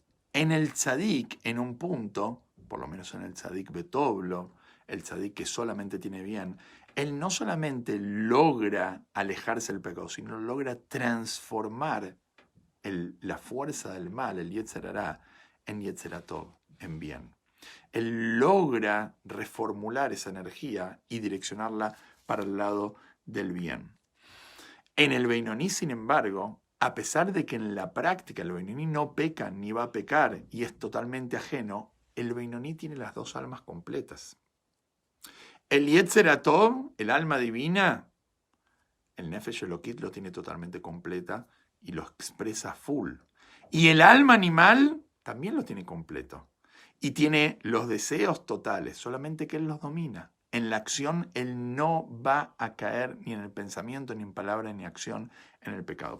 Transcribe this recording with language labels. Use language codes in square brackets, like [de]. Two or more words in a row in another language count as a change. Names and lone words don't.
[es] En el tzadik, en un punto, por lo menos en el [he] צדיק וטוב לו, [es] el tzadik que solamente tiene bien, él no solamente logra alejarse del pecado, sino logra transformar la fuerza del mal, el [he] יצר הרע, [es] en [he] יצר הטוב, [es] en bien. Él logra reformular esa energía y direccionarla para el lado del bien. En el beinoní, sin embargo, a pesar de que en la práctica el beinoní no peca ni va a pecar y es totalmente ajeno, el beinoní tiene las dos almas completas. [he] El יצר הטוב, [es] el alma divina, el [he] נפש אלוקית [es] lo tiene totalmente completa y lo expresa full. Y el alma animal también lo tiene completo. Y tiene los deseos totales, solamente que él los domina. En la acción, él no va a caer ni en el pensamiento, ni en palabra, ni acción en el pecado.